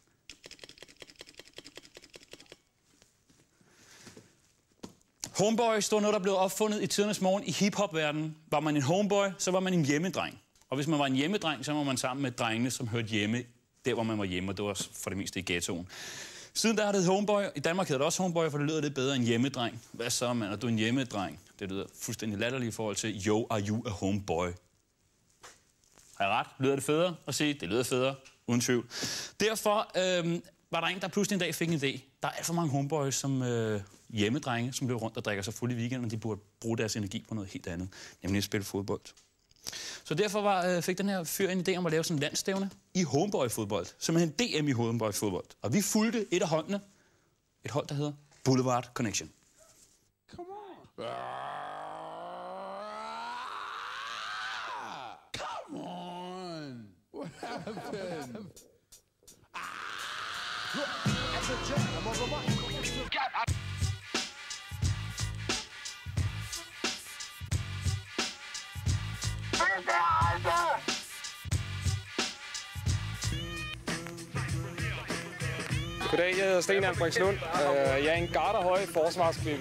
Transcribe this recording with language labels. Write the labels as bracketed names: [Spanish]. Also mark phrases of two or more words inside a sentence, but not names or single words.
[Danish] Homeboy står noget, der blev opfundet i tidernes morgen i hiphop-verdenen. Var man en homeboy, så var man en hjemmedreng. Og hvis man var en hjemmedreng, så var man sammen med drengene, som hørte hjemme der, hvor man var hjemme, og det var for det meste i ghettoen. Siden der har det homeboy. I Danmark hedder det også homeboy, for det lyder lidt bedre end hjemmedreng. Hvad så, mand? Er du en hjemmedreng? Det lyder fuldstændig latterligt i forhold til, [English] yo, are you a homeboy? [Danish] Har jeg ret? Lyder det federe at sige? Det lyder federe, uden tvivl. Derfor var der en, der pludselig en dag fik en idé. Der er alt for mange homeboys som hjemmedrenge, som løber rundt og drikker sig fuld i weekenden, og de burde bruge deres energi på noget helt andet, nemlig at spille fodbold. Så derfor fik den her fyr en idé om at lave sådan en landstævne i homeboy-fodbold. Simpelthen DM i homeboy-fodbold. Og vi fulgte et af holdene. Et hold, der hedder Boulevard Connection. [English] Come on. Come on. What happened? That's a jam. I'm over my... [Danish] Goddag, jeg hedder Sten Albrechtslund. Jeg er en garderhøj forsvarsklippe.